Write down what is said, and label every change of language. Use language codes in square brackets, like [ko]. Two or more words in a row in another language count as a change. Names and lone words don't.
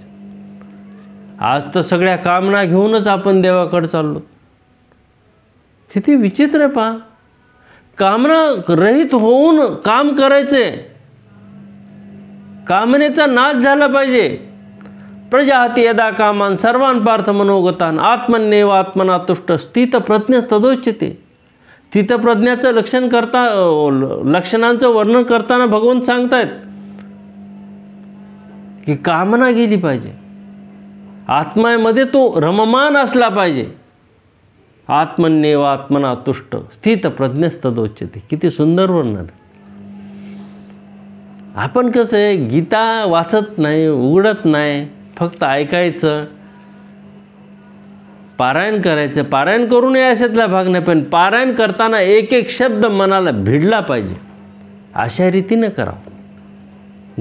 [mr] आज तर सगळ्या कामना घेऊनच आपण देवाकडे चाललो. किती विचित्र आहे पहा. कामना रहित होऊन काम करायचे, कामनेचा नाश झाला पाहिजे. [sa] प्रजाती यदा कामान सर्वान पार्थ मनोगतान आत्मन्येव आत्मना तुष्ट स्थित प्रज्ञ तदोच्यते. [mr] स्थितप्रज्ञाचं लक्षणांचं वर्णन करताना भगवंत सांगतायत की कामना गेली पाहिजे, आत्म्यामध्ये तो रममान असला पाहिजे. [sa] आत्मन्येव आत्मना तुष्ट स्थित प्रज्ञस्तदोच्यते. [mr] किती सुंदर वर्णन. आपण कसं आहे, गीता वाचत नाही, उघडत नाही, फक्त ऐकायचं, पारायण करायचं. पारायण करू नये अशातला भाग नाही, पण पारायण करताना एक एक शब्द मनाला भिडला पाहिजे, अशा रीतीनं करावं.